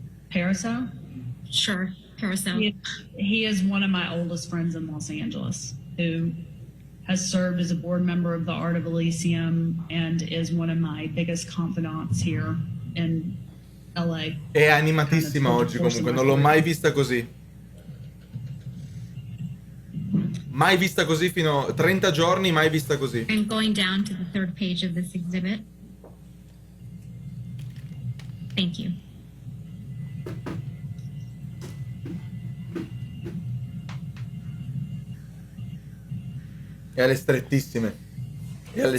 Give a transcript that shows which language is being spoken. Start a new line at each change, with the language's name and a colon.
English: Paraso? Sure, Paraso. He is one of my oldest friends in Los Angeles who has served as a board member of the Art of Elysium and is one of my biggest confidants here in LA.
Italian: È animatissima oggi comunque, non l'ho mai vista così. Mai vista così fino a 30 giorni, mai vista così.
English: And going down to the third page of this exhibit. Thank you.
Italian: E alle strettissime. E alle,